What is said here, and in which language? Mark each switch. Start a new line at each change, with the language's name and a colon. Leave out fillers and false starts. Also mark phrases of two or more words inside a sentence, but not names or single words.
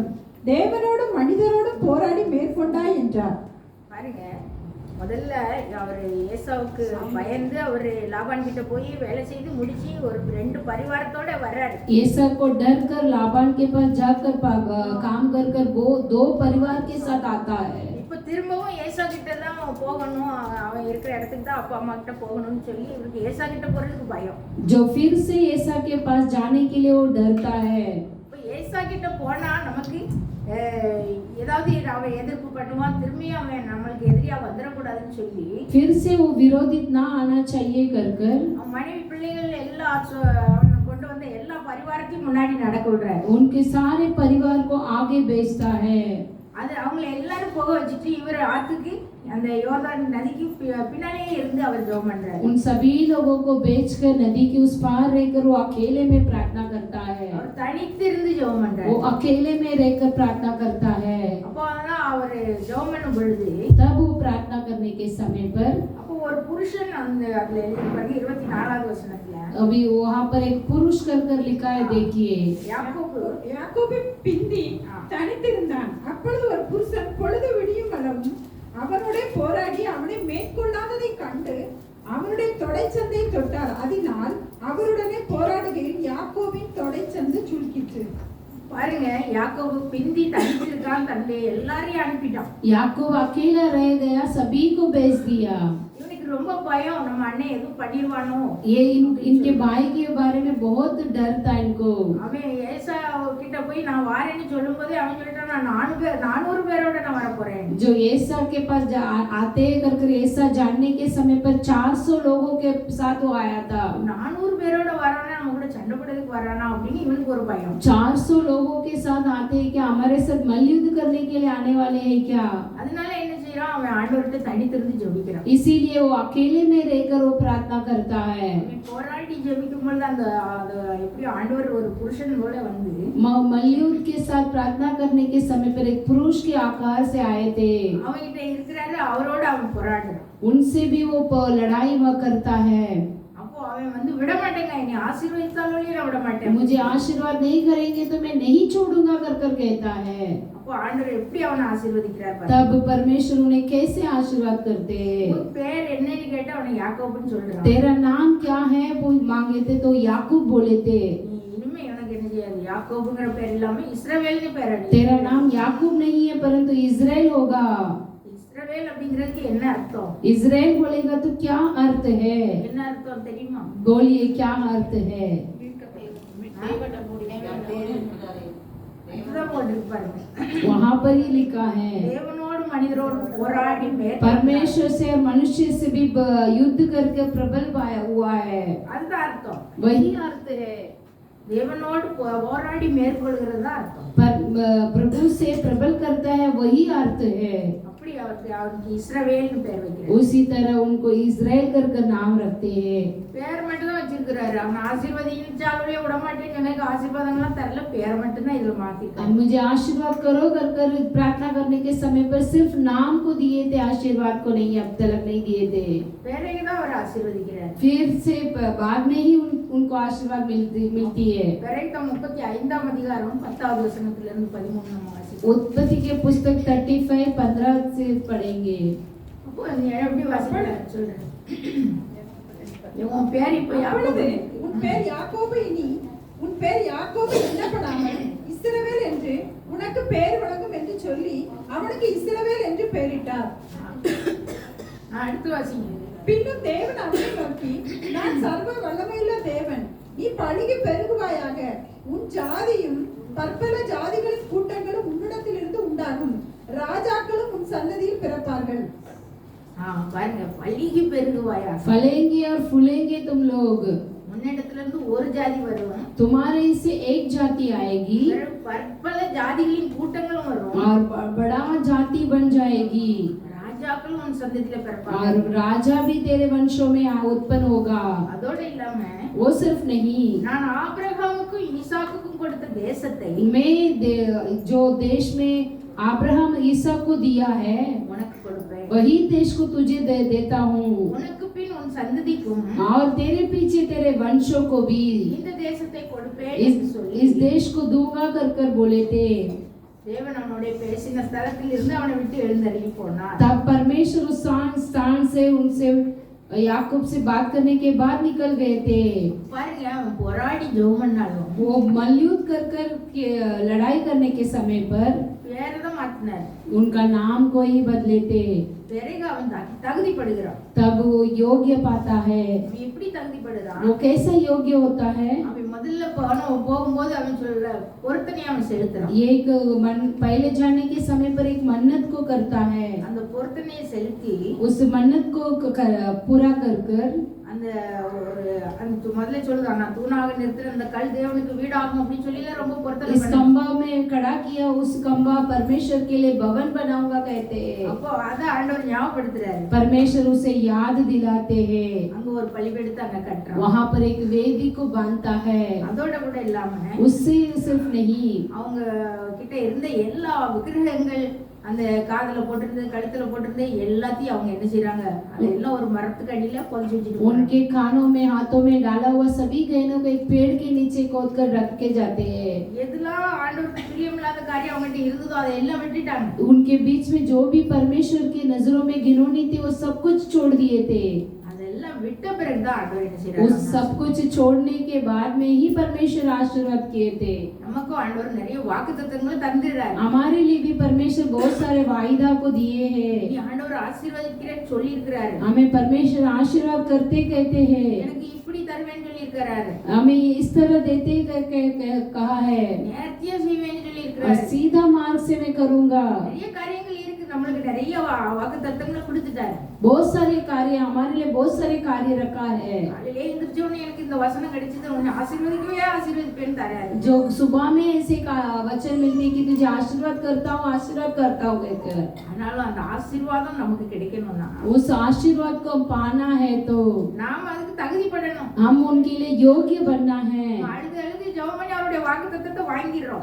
Tamil: தேவனோடும் மனிதரோடும் போராடி மேற்கொண்டாய் என்றார். பாருங்க, முதல்ல அவர் ஏசாவுக்கு பயந்து அவர் லாபான் கிட்ட போய் வேலை செய்து முடிச்சு ஒரு 2 பரிவாரத்தோட வர்றாரு.
Hindi: एसाव को डर कर लाबान के पास जाकर काम कर कर वो 2 परिवार के साथ आता है।
Tamil: இப்ப திரும்பவும் ஏசா கிட்ட தான் போகணும், அவன் இருக்கிற இடத்துக்கு தான் அப்பா அம்மா கிட்ட போகணும்னு சொல்லி இவருக்கு ஏசா கிட்ட போறதுக்கு பயம்.
Hindi: जो फिर से एसा के पास जाने के लिए वो डरता है।
Tamil: இப்ப ஏசா கிட்ட போனா நமக்கு ஏதாவது அவன் எதிர்ப்பு பண்ணுவான், திரும்பி அவன் நம்மளுக்கு எதிரியா வந்துடக்கூடாதுன்னு சொல்லி
Hindi: फिर से वो विरोधित ना आना चाहिए कर कर
Tamil: அவன் மனைவி பிள்ளைகள் அவன் கொண்டு வந்த எல்லா பரிவாரத்தையும் முன்னாடி நடக்க விடுறாரு.
Hindi: उनके सारे परिवार को आगे भेजता है।
Tamil: அது அவங்கள எல்லாரும் போக வச்சுட்டு இவர் ஆத்துக்கு அந்த யோர்தான் நதிக்கு பின்னாலேயே இருந்து அவர் ஜெபம் பண்றாரு.
Hindi: उन सभी लोगों को बेचकर नदी के उस पार रहकर वो अकेले में प्रार्थना करता है।
Tamil: அவர் தனித்து இருந்து ஜெபம் பண்றாரு.
Hindi: वो अकेले में रहकर प्रार्थना करता है।
Tamil: அப்போ தான் அவர் ஜெபம் பண்ணும் பொழுது
Hindi: तब वो प्रार्थना करने के समय पर
Tamil: அப்போ ஒரு புருஷன் அந்த அதுல எழுதி பாருங்க 24வது வசனத்துல
Hindi: अभी वहाँ पर एक पुरुष कर कर लिखा है, देखिए।
Tamil: யாக்கோபு பிந்தி தனித்திருந்தான். அப்பொழுது ஒரு புருஷன் பொழுது விடியும் அளவும் அவனுடைய போராடி அவனை மேற்கொள்ளாததை கண்டு அவனுடைய தொடைச்சந்தை தொட்டார். அதனால் அவருடனே போராடுகையில் யாக்கோபின் தொடைச்சந்து சுருக்கிற்று. பாருங்க, யாக்கோபு பிந்தி தனித்திருக்கான், தன்னை எல்லாரையும் அனுப்பிட்டான்.
Hindi: याकूब अकेला रह गया, सभी को भेज दिया।
Tamil: இவனுக்கு ரொம்ப பயம், நம்ம அண்ணன் எதுவும் பண்ணிடுவானோ.
Hindi: ये इनके भाई के बारे में बहुत डर था इनको।
Tamil: அவன் ஏசா கிட்ட போய் நான் வாரேன்னு சொல்லும்போது அவன் சொல்லிட்டான், நான் 400 பேரோட நான் வர போறேன்.
Hindi: जो एसा के पास आते कर कर एसा जानने के समय पर 400 लोगों के साथ वो आया था।
Tamil: 400 பேரோட வரானா, நம்ம கூட சண்டை போடுறதுக்கு வரானா அப்படின்னு இவனுக்கு ஒரு பயம்.
Hindi: 400 लोगों के साथ आते हैं क्या, हमारे साथ मल्लयुद्ध करने के लिए आने वाले हैं क्या?
Tamil: அதனால என்ன செய்யறான், அவன் ஆண்டவர்கிட்ட தனித்திருந்து ஜெபிக்கிறான்.
Hindi: इसीलिए वो अकेले में रहकर वो प्रार्थना करता है।
Tamil: அவன் போராடி ஜெபிக்கும் பொழுது அந்த எப்படி ஆண்டவர் ஒரு புருஷன் போல வந்து
Hindi: मल्लयुद्ध के साथ प्रार्थना करने के समय पर एक पुरुष के आकार से आए थे।
Tamil: அவன்கிட்ட இருக்கிறாரு, அவரோட அவன் போராடுறான்.
Hindi: उनसे भी वो लड़ाई करता है।
Tamil: அப்போ அவன் வந்து விட மாட்டேங்க, என்னை ஆசீர்வதித்தாலும் நான் விட மாட்டேன்,
Hindi: मुझे आशीर्वाद नहीं करेंगे तो मैं नहीं छोड़ूंगा कर कर कहता है।
Tamil: அப்போ ஆண்டவர் எப்படி அவனை ஆசீர்வதிக்கிறார் பாருங்க.
Hindi: तब परमेश्वर उन्हें कैसे आशीर्वाद करते हैं।
Tamil: உன் பேர் என்னன்னு கேட்டா அவனை யாக்கோபுன்னு சொல்றான்.
Hindi: तेरा नाम क्या है वो मांगे थे तो याकूब बोले थे।
Tamil: நீ இனிமே எனக்கு என்ன செய்யாது, யாக்கோபுங்கிற பேர் இல்லாம இஸ்ரவேல்னு பேர் அடி.
Hindi: तेरा नाम याकूब नहीं है परंतु इजराइल होगा।
Tamil: இஸ்ரவேல் அப்படிங்கிறதுக்கு என்ன அர்த்தம்?
Hindi: इजराइल बोलेगा तो क्या अर्थ है?
Tamil: என்ன அர்த்தம் தெரியுமா?
Hindi: बोलिए क्या अर्थ है?
Tamil: இதுதான் போட்டிருக்கு பாருங்க.
Hindi: वहाँ पर ही लिखा है,
Tamil: தேவனோடு மனிதரோடு போராடி
Hindi: परमेश्वर से और मनुष्य से भी युद्ध करके प्रबल पाया हुआ है।
Tamil: அதுதான் அர்த்தம்.
Hindi: वही अर्थ है।
Tamil: தேவனோடு போராடி மேற்கொள்கிறது தான் அர்த்தம்.
Hindi: प्रभु से प्रबल करता है, वही अर्थ है।
Tamil: அப்படி அவருக்கு இஸ்ரவேல்னு பேர் வைக்கிறார்.
Hindi: उसी तरह उनको इजराइल कर कर नाम रखते हैं।
Tamil: பேர் மட்டும் தான் வச்சிருக்கிறாரு. அவன் ஆசீர்வதிச்சாலே விட மாட்டேன்னு எனக்கு ஆசீர்வாதங்கள்லாம் தரல, பேர் மட்டும் தான் இதுல மாத்திட்டான்.
Hindi: मुझे आशीर्वाद करो कर कर प्रार्थना करने के समय पर सिर्फ नाम को दिए थे, आशीर्वाद को नहीं, अब तक नहीं दिए थे।
Tamil: பேரை தான் அவர் ஆசீர்வதிக்கிறார்.
Hindi: फिर से बाद में ही उनको आशीर्वाद मिलती है।
Tamil: பெரேக்கா 35ஆம் அதிகாரம் 10வது வசனத்திலிருந்து 13 நம்ம வாசிப்போம்.
Hindi: उत्पत्ति के पुस्तक 35 15 से पढ़ेंगे।
Tamil: அப்போ நீ எப்படி வாசிக்கலாம் சொல்றேன். உன் பேர் இப்போ அப்பொழுது யாக்கோபு. உன் பேர் யாக்கோபு இனி உன் பேர் யாக்கோபு எண்ணப்படாமல் இஸ்ரவேல் என்று உனக்கு பேர் வழங்கும் என்று சொல்லி அவனுக்கு இஸ்ரவேல் என்று பெயரிட்டார். அடுத்து வாசிங்க. பின்னும் தேவன் அவனை நோக்கி, நான் சர்வ வல்லமையுள்ள தேவன், நீ பலுகி பெருகுவாயாக, உன் ஜாதியும் பற்பல ஜாதிகளின் கூட்டங்களும் உன்னிடத்திலிருந்து உண்டாகும், ராஜாக்களும் உன் சந்ததியில் பிறப்பார்கள். பாருங்க, பல்கி பெருகுவாயா.
Hindi: फलेंगे और फूलेंगे तुम लोग,
Tamil: முன்னிடத்துல இருந்து ஒரு ஜாதி வரும்,
Hindi: तुम्हारे से एक जाति आएगी
Tamil: பிறகு பற்பல ஜாதிகளின் கூட்டங்களும் வரும்,
Hindi: और बड़ा जाति बन जाएगी,
Tamil: ராஜாக்களும் உன் சந்ததியில பிறப்பாங்க.
Hindi: और राजा भी तेरे वंशों में उत्पन्न होगा।
Tamil: அதோட இல்லாம
Hindi: वो सिर्फ नहीं,
Tamil: நான் ஆபிரகாமுக்கும் ஈசாக்குக்கும் கொடுத்த தேசத்தை
Hindi: जो देश में अब्राहम ईसाक को दिया है
Tamil: உனக்கு கொடுப்பேன்,
Hindi: वही देश को तुझे देता हूँ,
Tamil: உனக்கு பின் உன் சந்ததிக்கும்
Hindi: और तेरे पीछे तेरे वंशों को भी
Tamil: இந்த தேசத்தை கொடுப்பேன் என்று சொல்லி
Hindi: इस देश को दूंगा कर बोले थे।
Tamil: தேவன் அவனுடைய பேசின ஸ்தலத்தில் இருந்து அவனை விட்டு எழுந்தருளி போனார்.
Hindi: तब परमेश्वर उस स्थान से उनसे याकूब से बात करने के बाद निकल गए थे।
Tamil: பாருங்க, அவன் போராடி ஜெபம் பண்ணாலும்
Hindi: वो मल्लयुद्ध कर लड़ाई करने के समय पर
Tamil: பேரதான் மாத்தினார்.
Hindi: उनका नाम को ही बदले थे।
Tamil: பிறகு அவன் தகுதிப்படுகிறான்.
Hindi: तब वो योग्य पाता है।
Tamil: அவன் எப்படி தகுதிப்படுகிறான்?
Hindi: वो कैसा योग्य होता है?
Tamil: அவன் முதல்ல போகும்போது அவன் சொல்ற பொருத்தனை அவன் செலுத்துறான்.
Hindi: ये एक पहले जाने के समय पर एक मन्नत को करता है।
Tamil: அந்த பொருத்தனையை செலுத்தி
Hindi: उस मन्नत को पूरा कर
Tamil: அந்த முதல்ல சொல்லுறான், நான் தூணாக நிறுத்துற அந்த கல் தேவனுக்கு வீடாகும் அப்படின்னு சொல்லி ரொம்ப பொருத்தனை
Hindi: इस
Tamil: பண்ணான்.
Hindi: खंबा में खड़ा किया, उस खंबा परमेश्वर के लिए भवन बनाऊंगा कहते हैं।
Tamil: அப்போ அத ஆண்டவர் ஞாபகப்படுத்துறாரு.
Hindi: परमेश्वर उसे याद दिलाते हैं।
Tamil: அங்க ஒரு பலிபீடத்தை அங்க கட்டுறான்.
Hindi: वहाँ पर एक वेदी को बांधता है।
Tamil: அதோட கூட இல்லாம
Hindi: उससे सिर्फ नहीं,
Tamil: அவங்க கிட்ட இருந்த எல்லா விக்கிரகங்கள், அந்த காதுல போட்டிருந்தது கழுத்துல போட்டிருந்தது எல்லாத்தையும் அவங்க என்ன செய்யறாங்க, அதெல்லாம் ஒரு மரத்துக்கு அடியில புதைச்சு வச்சுட்டு
Hindi: उनके कानों में हाथों में डाला हुआ सभी गहनों को एक पेड़ के नीचे खोद कर रख के जाते हैं।
Tamil: எதெல்லாம் ஆண்டவருக்கு பிரியமில்லாத காரியம் அவங்ககிட்ட இருந்ததோ அதை எல்லாம் விட்டுட்டாங்க.
Hindi: उनके बीच में जो भी परमेश्वर की नजरों में घिनौनी थी वो सब कुछ छोड़ दिए थे।
Tamil: அதெல்லாம் விட்ட பிறகுதான் ஆண்டவர் என்ன
Hindi: उस
Tamil: செய்யறாரு,
Hindi: सब कुछ छोड़ने के बाद में ही परमेश्वर आशीर्वाद किए थे।
Tamil: நமக்கும் ஆண்டவர் நிறைய வாக்குத்தத்தங்களை தந்துடுறாரு.
Hindi: हमारे लिए भी परमेश्वर बहुत सारे वायदा को दिए हैं।
Tamil: நீ ஆண்டவர் ஆசீர்வதிக்கிறேன்னு சொல்லி இருக்கிறாரு.
Hindi: हमें परमेश्वर आशीर्वाद करते कहते हैं,
Tamil: எனக்கு இப்படி தருவேன்னு சொல்லி இருக்கிறாரு,
Hindi: हमें इस तरह देते कहा है,
Tamil: நேர்த்தியா செய்வேன்னு சொல்லி
Hindi: और
Tamil: இருக்கிறாரு.
Hindi: सीधा मार्ग से मैं करूंगा।
Tamil: நிறைய காரியங்கள் இருக்கு, நம்மளுக்கு நிறைய வாக்குத்தத்தங்களை கொடுத்துட்டாரு.
Hindi: बहुत सारे कार्य, हमारे लिए बहुत सारे कार्य रखा है।
Tamil: காலையிலே எந்திரிச்ச உடனே எனக்கு இந்த வசனம் கிடைச்சது, உன்னை ஆசீர்வதிப்பேன்னு தராரு.
Hindi: जो सुबह में ऐसे वचन मिलते कि तुझे आशीर्वाद करता हूँ कहकर,
Tamil: ஆனாலும் அந்த ஆசீர்வாதம் நமக்கு கிடைக்கணும்னா
Hindi: उस आशीर्वाद को पाना है तो
Tamil: நாம அதுக்கு தகுதிப்படணும்.
Hindi: हम उनके लिए योग्य बनना है।
Tamil: அழுது அழுது ஜெபம் பண்ணி அவருடைய வாக்குத்தத்தத்தை வாங்கிடுறோம்.